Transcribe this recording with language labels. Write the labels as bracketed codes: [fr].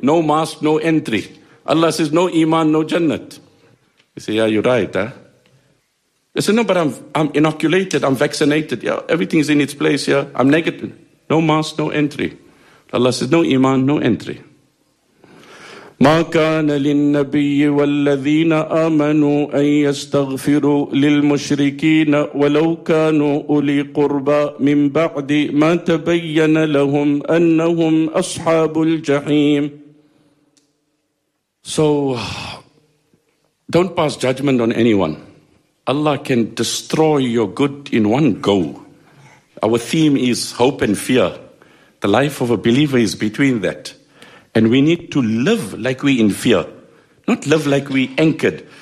[en] No mask, no entry. Allah says, no Iman, no Jannat. He said, yeah, you're right. I said, no, but I'm inoculated, I'm vaccinated. Yeah, everything's in its place here. Yeah? I'm negative. No mask, no entry. Allah says, no Iman, no entry. [ar] ما كان للنبي والذين آمنوا أن يستغفروا للمشركين ولو كانوا أولي قربى من بعد ما تبين لهم أنهم أصحاب الجحيم. [en] So don't pass judgment on anyone. Allah can destroy your good in one go. Our theme is hope and fear. The life of a believer is between that. And we need to live like we're in fear, not live like we're anchored.